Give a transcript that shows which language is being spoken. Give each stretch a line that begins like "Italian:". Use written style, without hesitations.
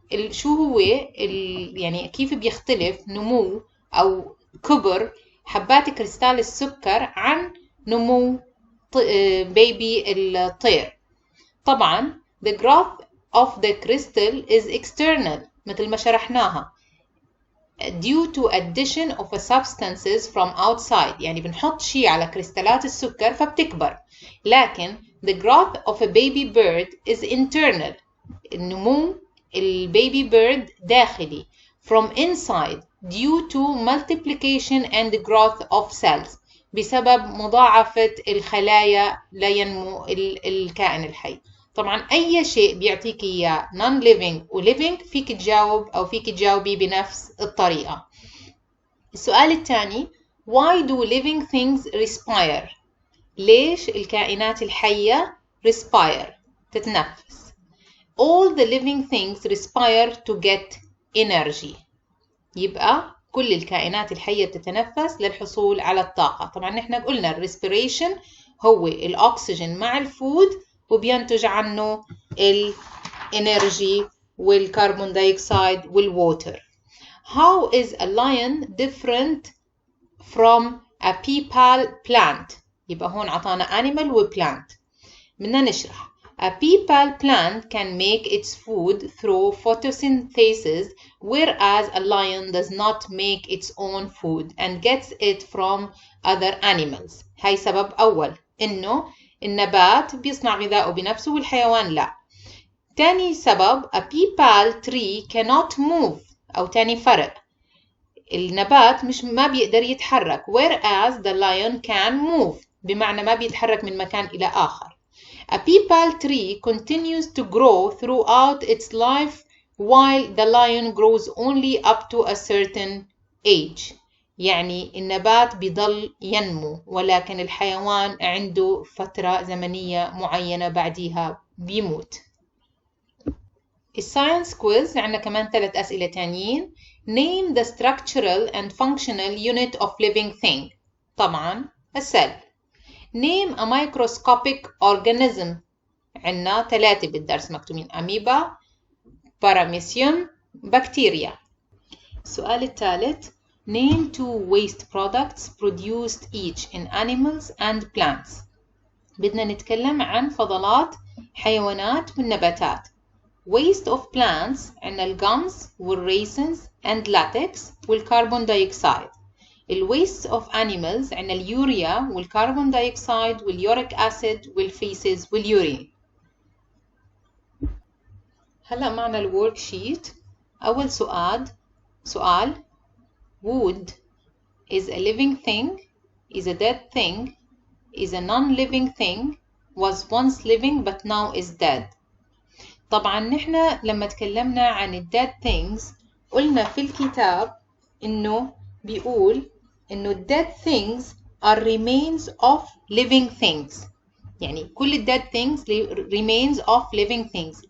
Arabic: شو هو يعني كيف بيختلف نمو أو كبر حبات كريستال السكر عن نمو بيبي الطير؟ طبعا
English: the growth of the crystal is external
Arabic: مثل ما شرحناها
English: due to addition of a substances from outside،
Arabic: يعني بنحط شيء على كريستالات السكر فبتكبر. لكن
English: the growth of a baby bird is internal،
Arabic: النمو البيبي بيرد داخلي
English: from inside due to multiplication and growth of cells،
Arabic: بسبب مضاعفة الخلايا لينمو الكائن الحي. طبعا أي شيء بيعطيك إياه non-living و living فيك تجاوب أو فيك تجاوبي بنفس الطريقة. السؤال الثاني
English: why do living things respire؟
Arabic: ليش الكائنات الحية respire تتنفس؟
English: all the living things respire to get energy،
Arabic: يبقى كل الكائنات الحية تتنفس للحصول على الطاقة. طبعا نحن قلنا الريسبيريشن هو الأكسجين مع الفود وبينتج عنه الانرجي والكربون دايوكسيد والووتر.
English: How is a lion different from a peepal plant؟
Arabic: يبقى هون عطانا
English: animal و plant.
Arabic: بدنا نشرح.
English: A peepal plant can make its food through photosynthesis, whereas a lion does not make its own food and gets it from other animals.
Arabic: هاي سبب أول، إنه النبات بيصنع غذاءه بنفسه والحيوان لا. تاني سبب
English: a peepal tree cannot move،
Arabic: أو تاني فرق النبات ما بيقدر يتحرك
English: whereas the lion can move،
Arabic: بمعنى ما بيتحرك من مكان إلى آخر.
English: A peepal tree continues to grow throughout its life while the lion grows only up to a certain age،
Arabic: يعني النبات بيضل ينمو ولكن الحيوان عنده فترة زمنية معينة بعديها بيموت. الساينس كويز عندنا كمان 3 أسئلة تانيين.
English: Name the structural and functional unit of living thing.
Arabic: طبعا السيل.
English: Name a microscopic organism.
Arabic: عندنا 3 بالدرس مكتوبين أميبا، باراميسيوم، بكتيريا. السؤال الثالث
English: Name 2 waste products produced each in animals and plants.
Arabic: بدنا نتكلم عن فضلات حيوانات والنباتات.
English: Waste of plants
Arabic: عندنا الجمز والريسنز
English: and latex
Arabic: والكربون دايوكسيد. الويست of animals عندنا اليوريا والكربون دايوكسيد واليوريك أسيد والفيسز واليورين. هلأ معنا الورك شيت.
English: أول سؤال wood is a living thing, is a dead thing, is a non-living thing, was once living but now is dead.
Arabic: طبعا نحن لما تكلمنا عن
English: dead things
Arabic: قلنا في الكتاب إنه بيقول إنه
English: dead things are remains of living things،
Arabic: يعني كل
English: dead things remains of living things.